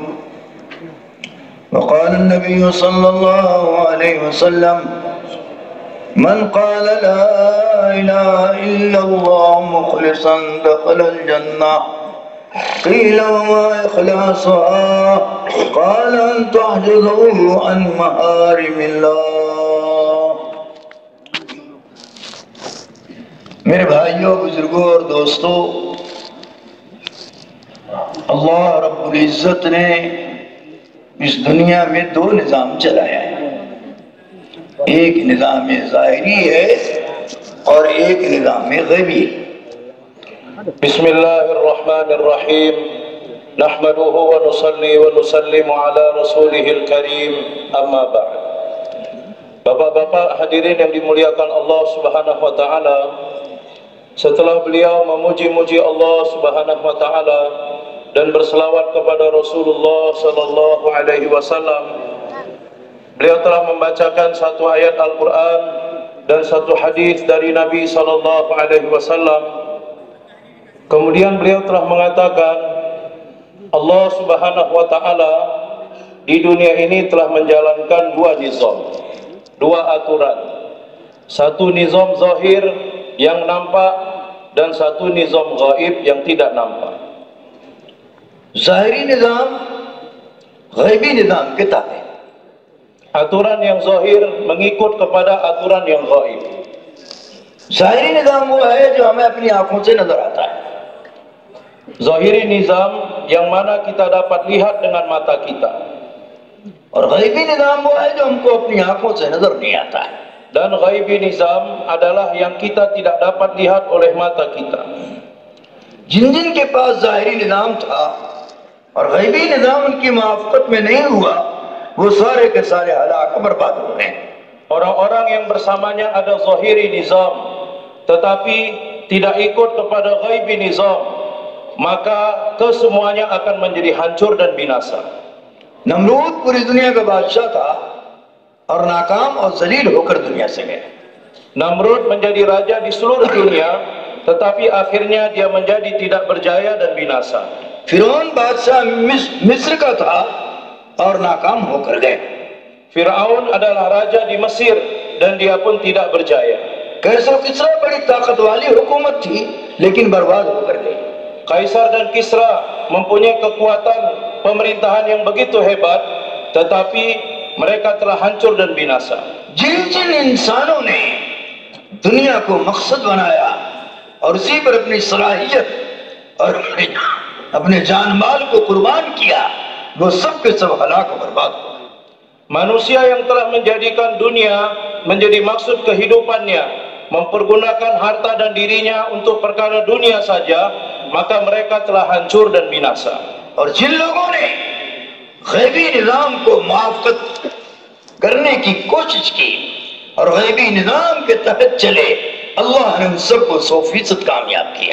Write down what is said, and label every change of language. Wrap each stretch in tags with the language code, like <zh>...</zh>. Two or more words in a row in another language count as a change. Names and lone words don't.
<ar>وقال النبي صلى الله عليه وسلم من قال لا إله إلا الله مخلصا دخل الجنة. قيل وما إخلاصها؟ قال أن تحجزه عن محارم الله.</ar> <hi>मेरे भाइयों बुजुर्गों और दोस्तों, अल्लाह रब्बुल इज्जत ने इस दुनिया में दो निज़ाम चलाया है। एक निज़ाम ज़ाहिरी है और एक निज़ाम गैबी।</hi> <ar>بسم الله الرحمن الرحيم نحمده ونصلي ونسلم على رسوله الكريم أما بعد.</ar> <ms>Bapak-bapak hadirin yang dimuliakan Allah</ms> <ar>سبحانه وتعالى,</ar> <ms>setelah beliau memuji-muji Allah</ms> <ar>سبحانه وتعالى</ar> <ms>dan berselawat kepada Rasulullah</ms> <ar>صلى الله عليه وسلم,</ar> <ms>beliau telah membacakan satu ayat Al-Qur'an dan satu hadis dari Nabi</ms> <ar>صلى الله عليه وسلم.</ar> <ms>Kemudian beliau telah mengatakan Allah</ms> <ar>سبحانه وتعالى</ar> <ms>di dunia ini telah menjalankan dua nizam, dua aturan. Satu nizam zahir yang nampak dan satu nizam gaib yang tidak nampak.</ms> <hi>ज़ाहिरी निज़ाम, ग़ैबी निज़ाम kita है.</hi> <ms>Aturan yang zahir mengikut kepada aturan yang gaib.</ms> <hi>ज़ाहिरी निज़ाम वो है जो हमें अपनी आंखों से नजर आता है. ज़ाहिरी निज़ाम</hi> <ms>yang mana kita dapat lihat dengan mata kita.</ms> <hi>और ग़ैबी निज़ाम वो है जो हमको अपनी आंखों से नजर नहीं आता है.</hi> <ms>Dan</ms> <hi>ग़ैबी निज़ाम</hi> <ms>adalah yang kita tidak dapat lihat oleh mata kita.</ms> <hi>जिन के पास ज़ाहिरी निज़ाम था और ग़ैबी निज़ाम उनकी मुआफ़क़त में नहीं हुआ, वो सारे के सारे हलाक बर्बाद हो गए.</hi> <ms>Orang-orang yang bersamanya ada</ms> <hi>ज़ाहिरी निज़ाम</hi> <ms>tetapi tidak ikut kepada</ms> <hi>ग़ैबी निज़ाम,</hi> <ms>maka kesemuanya akan menjadi hancur dan binasa.</ms> <hi>नमरूद पूरी दुनिया का बादशाह था और नाकाम और जलील होकर दुनिया से गया.</hi> <ms>Namrud menjadi raja di seluruh dunia, tetapi akhirnya dia menjadi tidak berjaya dan binasa.</ms> <hi>फिरौन बादशाह मिस्र का था और नाकाम होकर गए.</hi> <ms>Firaun adalah raja di Mesir dan dia pun tidak berjaya.</ms> <hi>कैसर किसरा बड़ी ताकत वाली हुकूमत थी लेकिन बर्बाद होकर गई.</hi> <ms>Kaisar dan Kisra mempunyai kekuatan pemerintahan yang begitu hebat, tetapi mereka telah hancur dan binasa.</ms> <hi>जिन इंसानों ने दुनिया को मकसद बनाया और उसी पर अपनी सलाहियत और अपने जान माल को कुर्बान किया, वो सब के सब हलाक बर्बाद हो.</hi> <ms>Manusia yang telah menjadikan dunia menjadi maksud kehidupannya, mempergunakan harta dan dirinya untuk perkara dunia saja, maka mereka telah hancur dan binasa.</ms> <hi>और जिन लोगों ने ग़ैबी निज़ाम को मुआफ़क़त करने की कोशिश की और ग़ैबी निज़ाम के तहत चले, अल्लाह ने उन सबको 100% कामयाब किया।</hi>